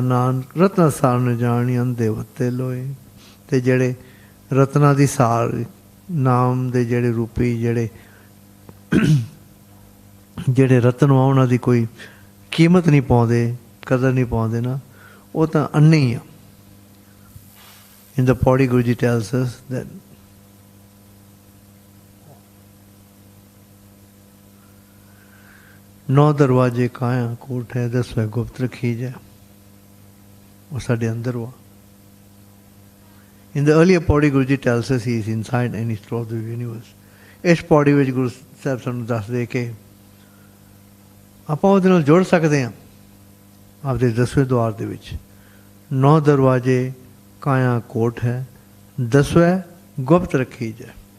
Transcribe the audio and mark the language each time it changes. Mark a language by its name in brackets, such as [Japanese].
[Punjabi] ਨਾਨਕ ਰਤਨਾ ਸਾਰ ਨ ਜਾਣੀ ਅੰਧੇ ਵੱਤੇ ਲੋਏ। ਅਤੇ ਜਿਹੜੇ ਰਤਨਾ ਦੀ ਸਾਰ, ਨਾਮ ਦੇ ਜਿਹੜੇ ਰੂਪੀ ਜਿਹੜੇ ਰਤਨ ਆ, ਉਹਨਾਂ ਦੀ ਕੋਈ ਕੀਮਤ ਨਹੀਂ ਪਾਉਂਦੇ, ਕਦਰ ਨਹੀਂ ਪਾਉਂਦੇ ਨਾ, ਉਹ ਤਾਂ ਅੰਨੇ ਹੀ ਆ। [English] In the Pauri Guruji tells us that [Punjabi] ਨੌ ਦਰਵਾਜ਼ੇ ਕਾਇਆ ਕੋਟ ਹੈ, ਦਸਵੇਂ ਗੁਪਤ ਰੱਖੀ ਜਾ। ਉਹ ਸਾਡੇ ਅੰਦਰ ਵਾ। [English] In the earlier Pauri Guruji tells us he is inside and he is throughout the universe. [Punjabi] ਇਸ ਪੌੜੀ ਵਿੱਚ ਗੁਰੂ ਸਾਹਿਬ ਸਾਨੂੰ ਦੱਸਦੇ ਕਿ ਆਪਾਂ ਉਹਦੇ ਨਾਲ ਜੁੜ ਸਕਦੇ ਹਾਂ ਆਪਦੇ ਦਸਵੇਂ ਦੁਆਰ ਦੇ ਵਿੱਚ। ਨੌ ਦਰਵਾਜ਼ੇ ਕਾਇਆ ਕੋਟ ਹੈ, ਦਸਵੇਂ ਗੁਪਤ ਰੱਖੀ ਜਾਏ।